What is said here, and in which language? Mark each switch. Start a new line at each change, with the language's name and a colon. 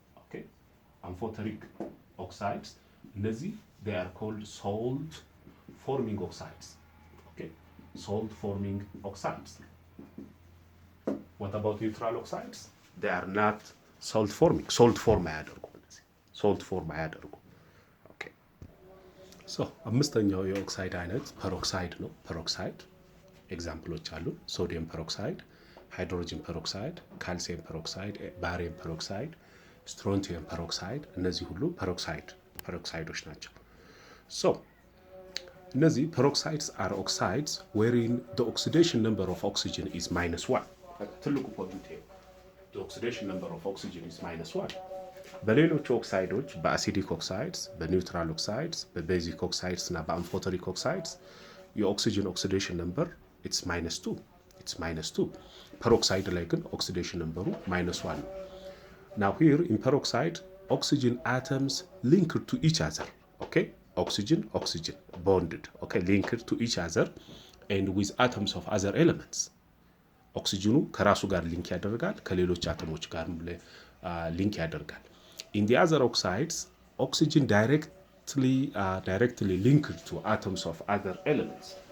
English: Okay, amphoteric oxides,
Amharic: እነዚህ
English: they are called salt forming oxides. Okay, salt forming oxides. What about neutral oxides? They are not salt forming.
Amharic: Salt form አያደርጉም። እነዚህ salt form አያደርጉም። okay, so አምስተኛው የኦክሳይድ አይነት ፐሮክሳይድ ነው። ፐሮክሳይድ ኤግዛምፕሎች አሉ። ሶዲየም ፐሮክሳይድ፣ ሃይድሮጅን ፐሮክሳይድ፣ ካልሲየም ፐሮክሳይድ፣ ባሪየም ፐሮክሳይድ፣ ስትሮንቲየም ፐሮክሳይድ፣ እነዚህ ሁሉ ፐሮክሳይዶች ናቸው። ሶ እነዚህ
English: ፐሮክሳይድስ አር ኦክሳይድስ wherein the oxidation number of oxygen is -1.
Amharic: ትልቁ ፖይንት ነው።
English: the oxidation number of oxygen is -1.
Amharic: በሌሎች ኦክሳይዶች በአሲዲክ ኦክሳይድስ፣ በኒውትራል ኦክሳይድስ፣ በቤዚክ ኦክሳይድስ እና በአምፎተሪክ ኦክሳይድስ የኦክሲጅን ኦክሲዴሽን ነምበር
English: it's -2.
Amharic: ፐሮክሳይድ ላይ ግን ኦክሲዴሽን ነምበሩ -1 ነው።
English: now here in peroxide oxygen atoms linked to each other. okay, oxygen bonded, okay, linked to each other and with atoms of other elements.
Amharic: ኦክሲጅኑ ከራሱ ጋር ሊንክ ያደርጋል፣ ከሌሎች አተሞች ጋር ሊንክ ያደርጋል።
English: in the other oxides oxygen directly linked to atoms of other elements.